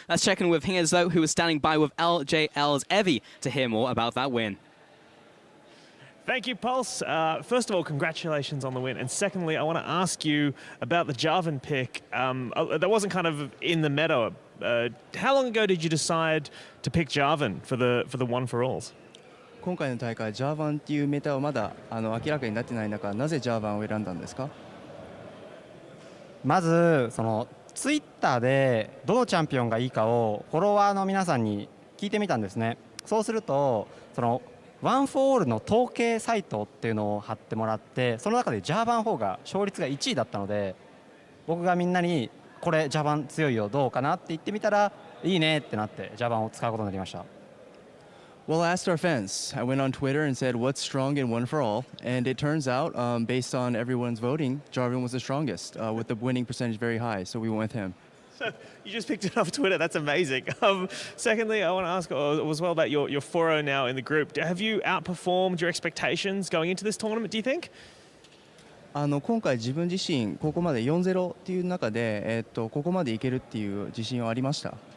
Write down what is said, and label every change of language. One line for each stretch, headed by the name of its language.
English: Let's check in with Hingers, though, who is standing by with LJL's Evie to hear more about that win. Thank you, Pulse. First of all, congratulations on the win. And secondly, I want to ask you about the Jarvan pick. That wasn't kind of in the meta. How long ago did you decide to pick Jarvan for the one-for-alls?
Japanese: 今回の大会、ジャーバンっていうメタはまだ明らかになってない中、なぜジャーバンを選んだんですか？まずそのツイッターでどのチャンピオンがいいかをフォロワーの皆さんに聞いてみたんですね。そうするとそのワン・フォー・オールの統計サイトっていうのを貼ってもらって、その中でジャーバン4が勝率が1位だったので、僕がみんなにこれジャーバン強いよどうかなって言ってみたらいいねってなってジャーバンを使うことになりました。
English: Well, I asked our fans. I went on Twitter and said, what's strong in one for all? And it turns out, based on everyone's voting, Jarvan was the strongest, with the winning percentage very high. So we went with him. So you just picked it off Twitter. That's amazing. Secondly, I want to ask as well about your 4-0 now in the group. Have you outperformed your expectations going into this tournament, do you think?
Japanese: 今回自分自身ここまで 4-0 っていう中で、ここまでいけるっていう自信はありました。